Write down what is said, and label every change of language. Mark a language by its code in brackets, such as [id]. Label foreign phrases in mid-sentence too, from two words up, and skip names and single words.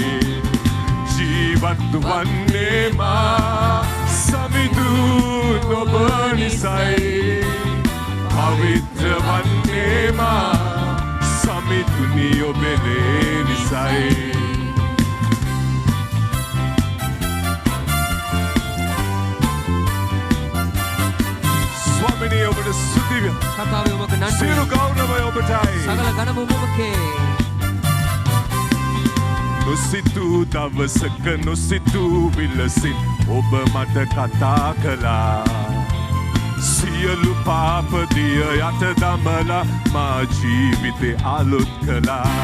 [si] ජීවත් වන්නේ මා සමිඳුන් ඔබ නිසයි පවිත්‍ර වන්නේ මා සමිඳුනි ඔබේ ලේ නිසයි ස්වාමිනී ඔබට ස්තුතිය [ta] கர்த்தாவே உமக்கு நன்றி [si] සියලු ගෞරවය ඔබටයි [ta] சகல கனமும் உமக்கே [si] නොසිතූ දවසක නොසිතූ විලසින් ඔබ මට කතා කළා සියලු පාපදිය යට දමලා මා ජීවිතේ අලුත් කළා